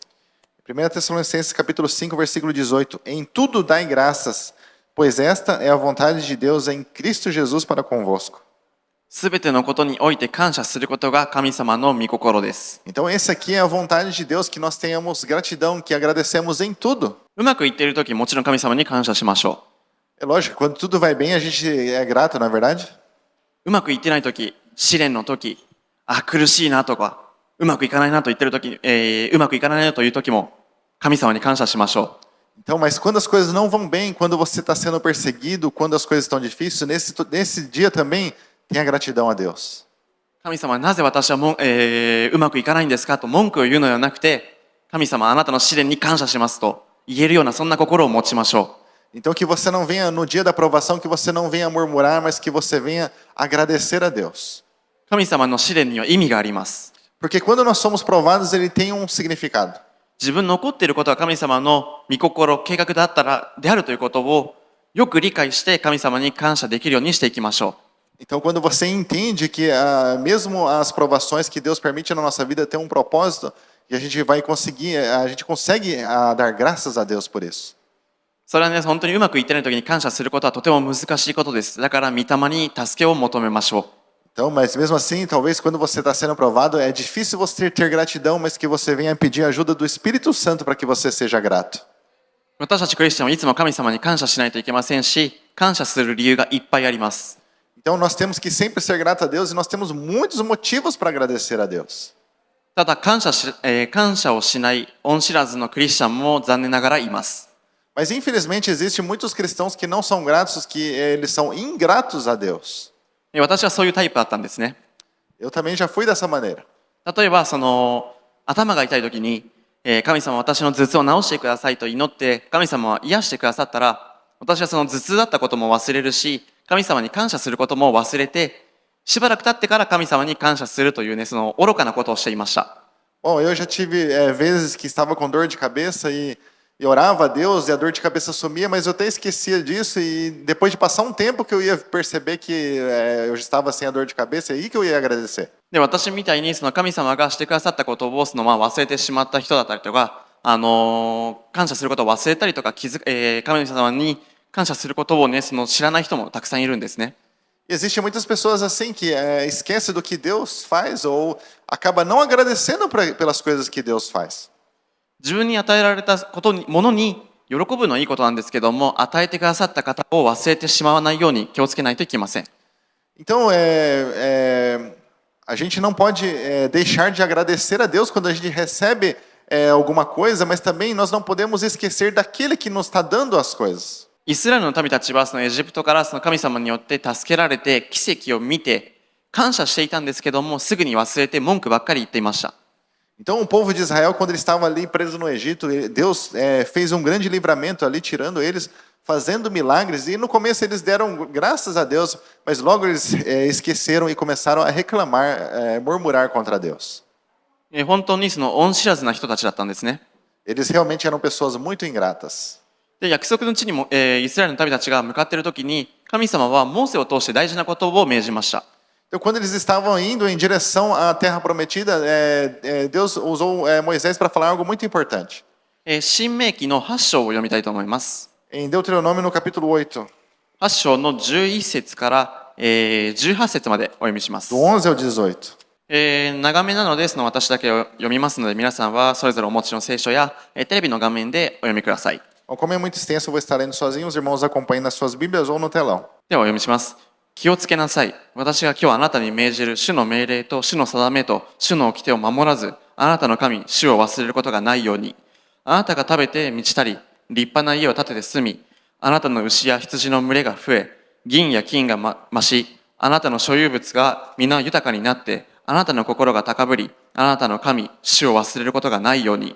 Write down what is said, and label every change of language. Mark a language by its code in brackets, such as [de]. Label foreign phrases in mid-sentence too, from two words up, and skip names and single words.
[pt] 1 Tessalonicenses capítulo 5, versículo 18. Em tudo dai graças, pois esta é a vontade de Deus em Cristo Jesus para convosco. [ja] すべてのことにおいて感謝することが神様の御心です。 [pt] Então esse aqui é a vontade de Deus, que nós tenhamos gratidão, que agradecemos em tudo. [ja] うまくいっているとき、もちろん神様に感謝しましょ [pt] É lógico, quando tudo vai bem, a gente é grato, não é verdade? [ja] う。うまくいってないとき、試練のとき、苦しいなとか、うまくいかないなと言ってるとき、うまくいかないなというときも、神様に感謝しましょう。 [pt] Então, mas quando as coisas não vão bem, quando você está sendo perseguido, quando as coisas estão difíceis, nesse dia também tenha gratidão a Deus. [ja] 神様、なぜ私はうまくいかないんですかと文句を言うのではなくて、神様、あなたの試練に感謝しますと言えるような、そんな心を持ちましょう。 [pt] Então que você não venha no dia da aprovação, que você não venha murmurar, mas que você venha agradecer a Deus. [ja] 神様の試練には意味があります。 [pt] Porque quando nós somos provados, ele tem um significado. [ja] 自分の起こっていることは神様の御心、計画であるということをよく理解して神様に感謝できるようにしていきましょう。 [pt] Então, quando você entende que mesmo as provações que Deus permite na nossa vida têm um propósito, e a gente consegue dar graças a Deus por isso. [ja] それはね、本当にうまくいってない時に感謝することはとても難しいことです。だから、御霊に助けを求めましょう。 [pt] Então, mas mesmo assim, talvez quando você está sendo provado, é difícil você ter gratidão, mas que você venha pedir a ajuda do Espírito Santo para que você seja grato. [ja] 私たちクリスチャンはいつも神様に感謝しないといけませんし、感謝する理由がいっぱいあります。 [pt] Então, nós temos que sempre ser grato a Deus e nós temos muitos motivos para agradecer a Deus. [ja] ただ感謝をしない恩知らずのクリスチャンも残念ながらいます。 [pt] Mas infelizmente existem muitos cristãos que não são gratos, que eles são ingratos a Deus. [ja] 私はそういうタイプだったんですね。 [pt] Eu também já fui dessa maneira. [ja] 例えば頭が痛い時に、神様私の頭痛を治してくださいと祈って神様は癒してくださったら、私はその頭痛だったことも忘れるし、神様に感謝することも忘れて、しばらく経ってから神様に感謝するというね、その愚かなことをしていました。 [pt] Bom, eu já tive vezes que estava com dor de cabeça e orava a Deus e a dor de cabeça sumia, mas eu até esquecia disso e depois de passar um tempo que eu ia perceber que eu estava sem a dor de cabeça, é aí que eu ia agradecer. [ja] で、私みたいにその神様がしてくださったことを忘れてしまった人だったりとか、感謝することを忘れたりとか、神様に感謝することをね、知らない人もたくさんいるんですね。 [pt] Existem muitas pessoas assim que esquecem do que Deus faz ou acaba não agradecendo pelas coisas que Deus faz. [ja] 自分に与えられたものに喜ぶのはいいことなんですけども、与えてくださった方を忘れてしまわないように気をつけないといけません。 [pt] Então, a gente não pode deixar de agradecer a Deus quando a gente recebe alguma coisa, mas também nós não podemos esquecer daquele que nos está dando as coisas. [ja] イスラエルの民たちはエジプトから神様によって助けられて奇跡を見て感謝していたんですけども、すぐに忘れて文句ばっかり言っていました。 [pt] Então, o povo de Israel, quando ele estava ali preso no Egito, Deus fez um grande livramento ali, tirando eles, fazendo milagres. E no começo eles deram graças a Deus, mas logo eles esqueceram e começaram a reclamar, murmurar contra Deus. [ja] 本当に恩知らずな人たちだったんですね。 [pt] Eles realmente eram pessoas muito ingratas. [ja] で、約束の地にも、イスラエルの民たちが向かっている時に、神様はモーセを通して大事なことを命じました。 [pt] Então, quando eles estavam indo em direção à Terra Prometida, Deus usou Moisés para falar algo muito importante. [ja] 申命記の8章を読みたいと思います。 [pt] Em Deuteronômio, no capítulo 8, [ja] 8 章の11節から18節までお読みします。 [pt] do 11 ao 18. [ja] 長めなので私だけを読みますので、皆さんはそれぞれお持ちの聖書やテレビの画面でお読みください。 [pt] Bom, como é muito extenso, eu vou estar lendo sozinho. Os irmãos acompanhem nas suas Bíblias ou no telão. [ja] ではお読みします。気をつけなさい。私が今日あなたに命じる主の命令と主の定めと主の掟を守らず、あなたの神、主を忘れることがないように。あなたが食べて満ちたり、立派な家を建てて住み、あなたの牛や羊の群れが増え、銀や金が増し、あなたの所有物が皆豊かになって、あなたの心が高ぶり、あなたの神、主を忘れることがないように。